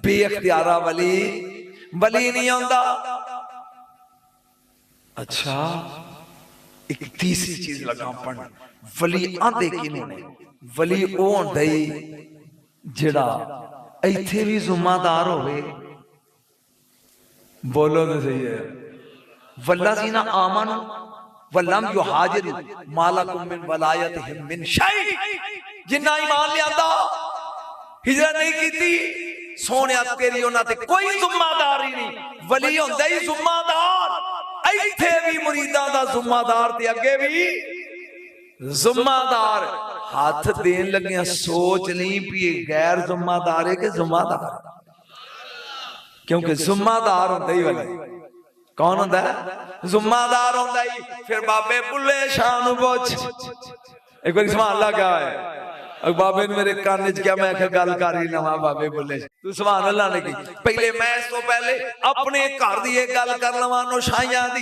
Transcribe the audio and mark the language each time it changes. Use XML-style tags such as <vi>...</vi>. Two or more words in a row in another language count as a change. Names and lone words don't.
<pa>بے اختیارا ولی نہیں آندا۔ اچھا اک تیجی چیز لگا پڑھن، ولی آندے کنے نے? ولی او ہوندا ای جیہڑا ایتھے وی ذمہ دار ہووے. بولو تو صحیح ہے.</pa> <ar>والذين آمنوا ولم يهاجروا ما لكم من ولايتهم من شيء.</ar> <pa>جنہاں ایمان لیاندا ہجرت نہیں کیتی، سوہنیا تیری انہاں تے کوئی ذمہ داری نہیں. ولی ہوندا ای ذمہ دار۔ ایتھے وی مریداں دا ذمہ دار تے اگے وی ذمہ دار. ہتھ دین لگے سوچ نہیں وی غیر ذمہ دار ہے کہ ذمہ دار، کیونکہ ذمہ دار ہوندا ای ولی. کون ہوندا ہے؟ ذمہ دار ہوندا ای. فیر بابے بلھے شاہ نوں پچھ، اک بار</pa> <ar>سبحان الله</ar> <pa>کیا ہے، بابے نے میرے کن چ کیا، میں آکھیا گل کر ای لواں بابے بلھے، تو</pa> <ar>سبحان الله</ar> <pa>نے کی. پہلے میں اس توں پہلے اپنے گھر دی اک گل کر لواں نوشاہیاں دی.</pa>